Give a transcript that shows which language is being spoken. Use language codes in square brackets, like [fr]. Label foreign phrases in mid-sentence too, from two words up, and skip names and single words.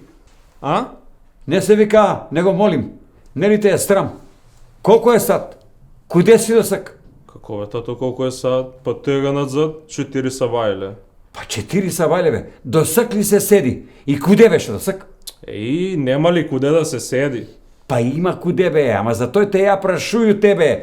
[mk] A? Ne se vika, nego molim. Ne li te je sram? Колко е сад? Куде си досак? Како бе, тато, колко е сад? Па тега назад, 4 савајле. Па 4 савајле бе. Досак ли се седи? И куде беше досак? Еј, нема ли куде да се седи? Па има куде бе, ама за тој те ја прашую тебе.